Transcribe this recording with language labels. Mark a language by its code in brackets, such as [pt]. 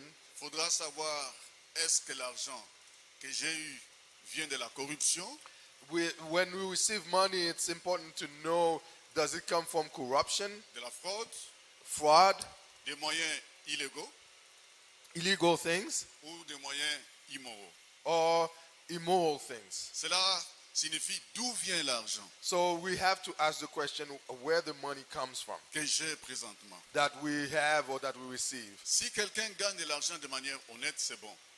[fr] il faudra savoir est-ce que l'argent que j'ai eu vient de la corruption, [en] when we receive money, it's important to know, does it come from corruption, [fr] de la fraude, [en] fraud, [fr] des moyens illégaux [en] illegal things, [fr] ou des moyens immoraux. [en] or immoral things. [fr] Cela signifie d'où vient l'argent [en] So we have to ask the question where the money comes from [fr] que j'ai présentement. [en] that we have or that we receive. [fr] Si quelqu'un gagne de l'argent de manière honnête, c'est bon.